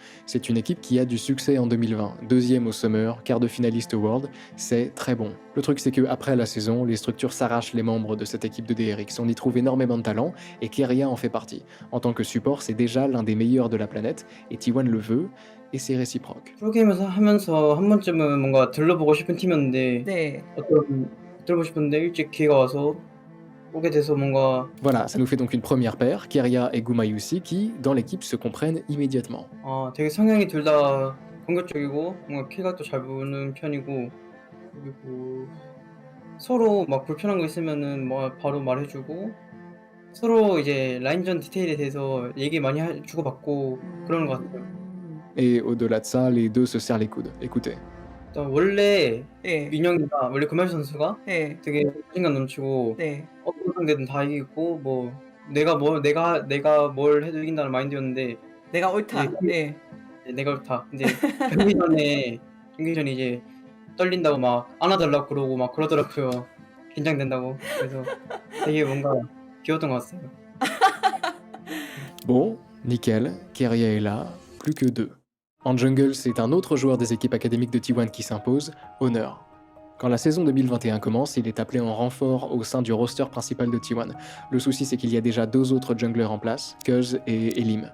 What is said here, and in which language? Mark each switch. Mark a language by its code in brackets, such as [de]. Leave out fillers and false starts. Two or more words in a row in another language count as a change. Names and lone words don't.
[fr] C'est une équipe qui a du succès en 2020, deuxième au Summer, quart de finaliste au World, c'est très bon. Le truc c'est qu'après la saison, les structures s'arrachent les membres de cette équipe de DRX. On y trouve énormément de talent, et Keria en fait partie. En tant que support, c'est déjà l'un des meilleurs de la planète, et T1 le veut, et c'est réciproque. [ko] 프로게임에서 하면서 한 번쯤은 뭔가 들러보고 싶은 팀이었는데 네. 들어보고 싶었는데 일찍 기회가 와서 오게 돼서 뭔가 [fr] Voilà, ça nous fait donc une première paire, Keria et Gumayusi, qui, dans l'équipe, se comprennent immédiatement. [ko] 되게 성향이 둘 다 공격적이고 뭔가 킬각도 잘 보는 편이고 그리고 서로 막 불편한 거 있으면은 뭐 바로 말해주고 서로 이제 라인전 디테일에 대해서 얘기 많이 주고받고 그러는 것 같아요. [fr] Et au-delà de ça, les deux se serrent les coudes. Écoutez. [ko] 일단 원래 네. 윤영이가 원래 금발 선수가 네. 되게 자신감 넘치고 네. 어떤 상대든 다 이기고 뭐 내가 뭘 해도 이긴다는 마인드였는데 내가 옳다. 네. 네. 내가 옳다. 근데 경기 전에 이제 떨린다고 막 안아달라고 그러고 막 그러더라고요. 긴장된다고. 그래서 되게 뭔가 귀여웠던 것 같아요. [fr] Bon, nickel, Keria est là, plus que 2. En jungle, c'est un autre joueur des équipes académiques de T1 qui s'impose, Honor. Quand la saison 2021 commence, il est appelé en renfort au sein du roster principal de T1. Le souci, c'est qu'il y a déjà 2 autres junglers en place, Cuz et Elim.